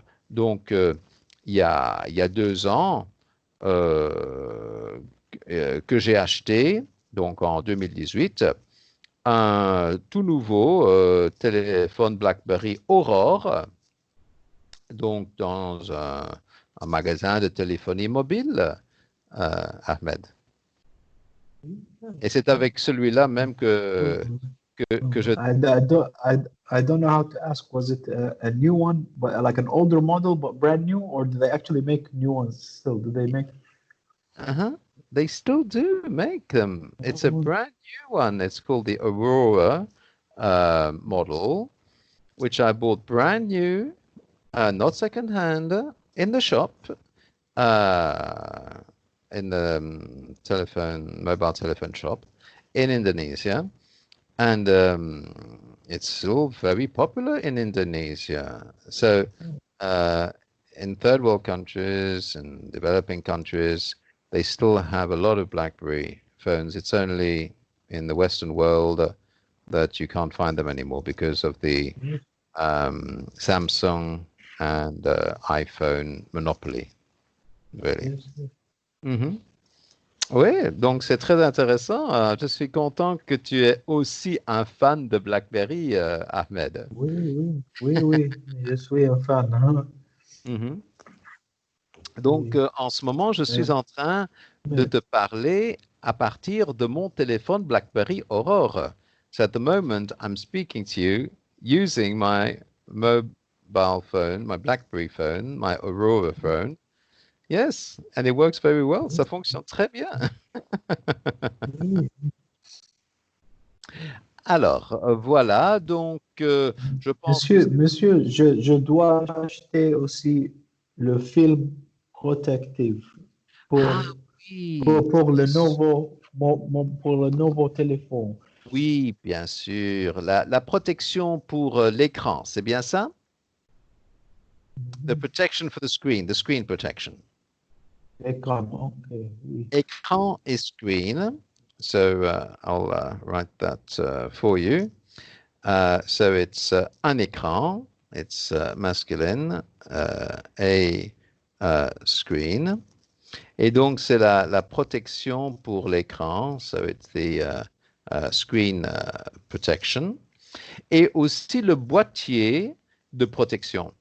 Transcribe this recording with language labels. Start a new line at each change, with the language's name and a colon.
French: Donc, il y a 2 ans que j'ai acheté, donc en 2018, un tout nouveau téléphone BlackBerry Aurore, donc dans un magasin de téléphonie mobile, Ahmed. Et c'est avec celui-là même que je...
English: I don't know how to ask. Was it a new one, but like an older model, but brand new, or do they actually make new ones still? Do they make? They still do make them. It's a brand new one. It's called the Aurora model, which I bought brand new, not second-hand, in the shop, in the mobile telephone shop in Indonesia. And it's still very popular in Indonesia. So in third world countries and developing countries, they still have a lot of BlackBerry phones. It's only in the Western world that you can't find them anymore because of the Samsung and iPhone monopoly, really. Mhm.
French: Oui, donc c'est très intéressant. Je suis content que tu es aussi un fan de BlackBerry, Ahmed. Oui, je suis un fan. Hein. Mhm. Donc, Oui. en ce moment, je suis en train de te parler à partir de mon téléphone BlackBerry Aurore.
English: So at the moment, I'm speaking to you using my mobile phone, my BlackBerry phone, my Aurora phone. Yes, and it works very well.
French: Ça fonctionne très bien. Oui. Alors, voilà, donc je pense que... Monsieur, je dois acheter aussi le film protectif Ah pour, oui, pour le nouveau, pour le nouveau téléphone. oui, bien sûr. La protection pour l'écran, c'est bien ça?
English: The protection for the screen protection.
French: Écran, ok, oui.
English: Écran is screen. So I'll write that for you. So it's un écran, it's masculine, a screen.
French: Et donc c'est la protection pour l'écran.
English: So it's the screen protection.
French: Et aussi le boîtier de protection.